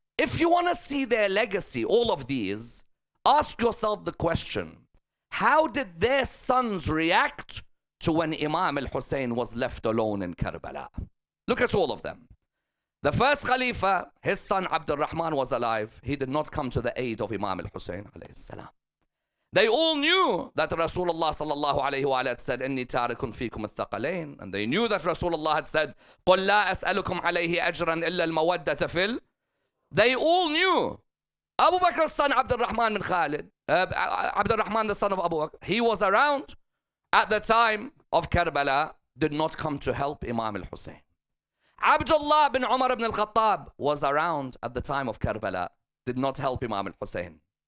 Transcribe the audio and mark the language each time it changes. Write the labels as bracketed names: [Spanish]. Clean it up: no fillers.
[English] If you want to see their legacy, all of these, ask yourself the question, how did their sons react to when Imam al-Hussein was left alone in Karbala? Look at all of them. The first Khalifa, his son Abdul Rahman was alive. He did not come to the aid of Imam al-Hussein alayhi salam. They all knew that Rasulullah sallallahu alayhi wa had said, [Arabic] Inni tarikun fikum al-thaqalain. [English] And they knew that Rasulullah had said, [Arabic] قُلْ لَا أَسْأَلُكُمْ عَلَيْهِ أَجْرًا إِلَّا الْمَوَدَّةَ فِي. [English] They all knew. Abu Bakr's son, Abdul Rahman bin Khalid, Abdul Rahman, the son of Abu Bakr, he was around at the time of Karbala, did not come to help Imam al-Hussein. Abdullah bin Umar ibn al-Khattab was around at the time of Karbala, did not help Imam al-Hussein.